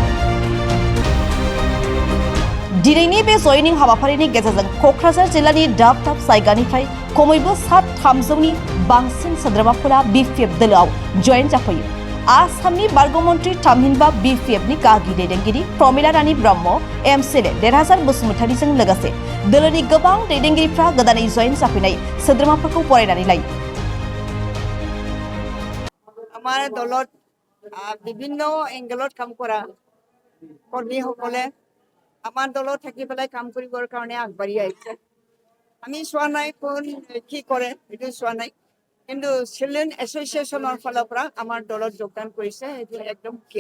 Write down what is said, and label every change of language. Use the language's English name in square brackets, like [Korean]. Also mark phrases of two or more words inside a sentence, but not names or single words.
[Bodo] दिनैनि बे जयनिं हाबाफारिनि गेजेरजों क'क्राझार जिल्लानि दाब दाब जायगानिफ्राय खमैबो 300नि बांसिन सोद्रोमाफोरा BPF दोलोआव जयेन जाफैयो। आसामनि बारग'मन्त्रि थामहिनबा BPFनि गागि दैदेनगिरि प्रमिला रानी ब्रह्म, MCLA देरहासार बसुमतारीजों लोगोसे दोलोनि गोबां दैदेनगिरिफ्रा गोदानै जयेन जाफैनाय सोद्रोमाफोरखौ बरायनानै लायो। [Assamese] আমাৰ দলত বিভিন্ন এংগেলত কাম কৰা কৰ্মীসকলে আমাৰ দলত থাকি পেলাই কাম কৰিবৰ কাৰণে আগবাঢ়ি আহিছে। আমি চোৱা নাই কোন কি কৰে সেইটো চোৱা নাই, কিন্তু চিলড্ৰেন এছ'চিয়েশ্যনৰ ফালৰ পৰা আমাৰ দলত যোগদান কৰিছে, সেইটো একদম সুকীয়া।